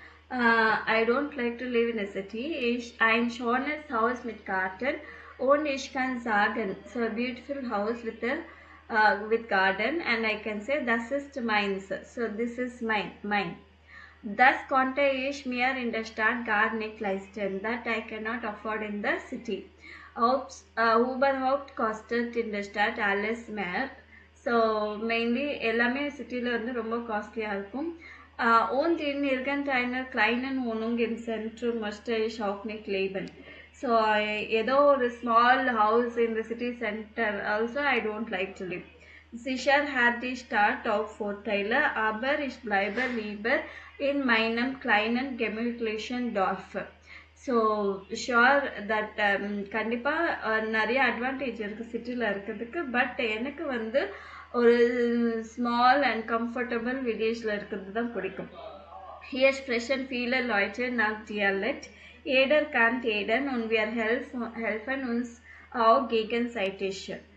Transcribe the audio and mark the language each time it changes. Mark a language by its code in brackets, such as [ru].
[en] I don't like to live in a city. [de] Ein schönes Haus mit Garten und ich kann sagen, [en] so a beautiful house with garden and I can say [de] das ist meins. [en] So this is mine. [de] Das konnte ich mir in der Stadt gar nicht leisten. [en] That I cannot afford in the city. [de] Überhaupt kostet in der Stadt alles mehr. [ta] So mainly எல்லாமே சிட்டியில் வந்து ரொம்ப காஸ்ட்லியாக இருக்கும். [de] Und in irgendeiner kleinen Wohnung im Zentrum möchte ich auch nicht leben. [en] So [ta] ஏதோ ஒரு [en] small house in the city center also I don't like to live. [de] Sicher hat die Stadt auch Vorteile, aber ich bleibe lieber in meinem kleinen gemütlichen Dorf. [ta] So sure that கண்டிப்பாக நிறைய advantage இருக்குது சிட்டியில் இருக்கிறதுக்கு. But எனக்கு வந்து ஒரு small and comfortable வில்லேஜில் இருக்கிறது தான் பிடிக்கும். [de] Hier sprechen viele Leute nach Dialekt. Jeder kann jeden und wir helfen uns auch gegenseitig.